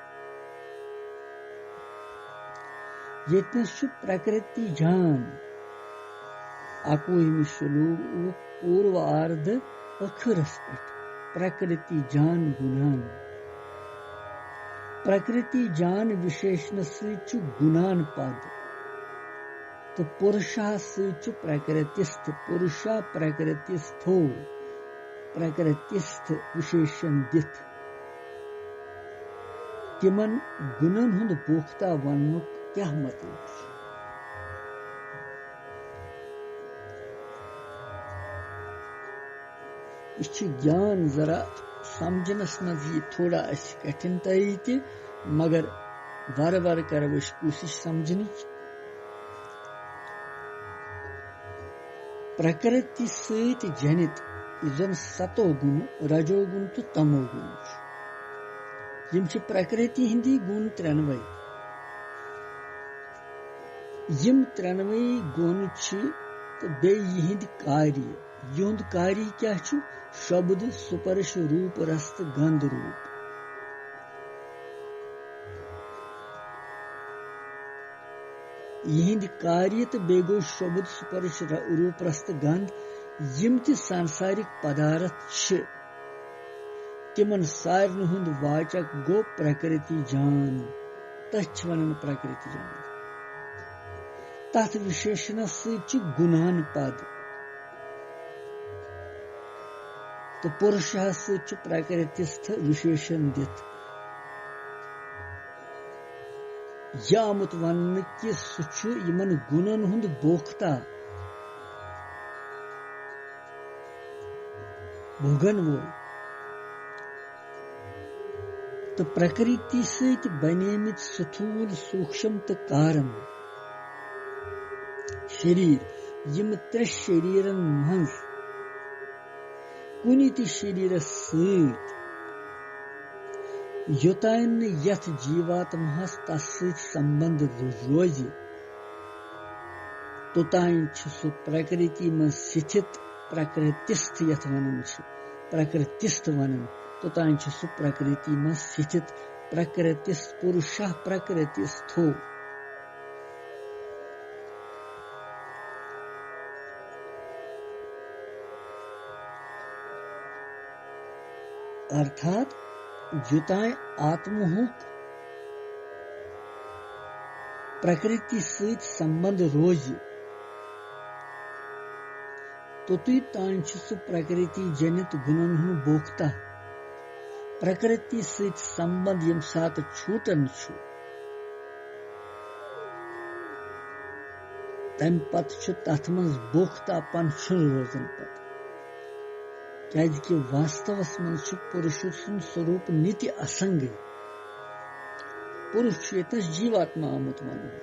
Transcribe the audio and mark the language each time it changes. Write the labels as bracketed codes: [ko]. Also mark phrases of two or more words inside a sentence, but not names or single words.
[ks] यत्नश्च प्रकृति जान अकुहिम श्लोक पूर्वार्ध अखरस प्रकृति जान गुणान प्रकृति जान विशेषण से गुणान पद तो पुरुषा से प्रकृतिस्थ पुरुषा प्रकृतिस्थो प्रकृतिस्थ विशेषण दिथ तिमन गुणन हुंद बोखता वन्नुक क्या मतलब इस ज्ञान जरा समझनस मज थोड़ा कठिनताई ति मगर वार वार कर कोशिश समझने प्रकृति सहित जनित जन सतो गुण रजोगुण तो तमोगुण यम प्रकृति हिंदी गुण त्रेनवे यम त्रेनवे गुण तो बे यहिंद कार्य युंद कार्य क्या शब्द सुपर्श रूप रस्त गंध रूप यहिंद कार्य तो बेगो शब्द सुपर्श रूप रस्त गंध यम ति सांसारिक पदार्थ तिमन सारन हुंद वाचक गो प्रकृति जान तछ वनन प्रकृति जान तथ विशेषण सच गुणान पद तो पुरुष सच प्रकृतिस्थ विशेषण दित यामुत वन कि सह यमन गुणन हुंद बोखता भोगन वो तो प्रकृति सहित बनेमित स्थूल सूक्ष्म तो कारण शरीर यम त्रे शरीरन मंज कुनि ति शरीर सहित योतान यथ जीवात्महस तस संबंध रोज तोतान सु प्रकृति में स्थित प्रकृतिस्थ यथ वनन प्रकृतिस्थ वनन तोतान सु प्रकृति में स्थित प्रकृतिस्थ पुरुष प्रकृतिस्थो अर्थात जुताए आत्महुक प्रकृति सहित संबंध रोज तो सु प्रकृति जनित गुणन हु बोखता प्रकृति सहित संबंध यम सात छूटन तम पत तथ मज बोखता पन रोजन पत कि वास्तवस मन पुरुष स्वरूप नित्य असंग पुरुष यतस जीवात्मा आमुत मन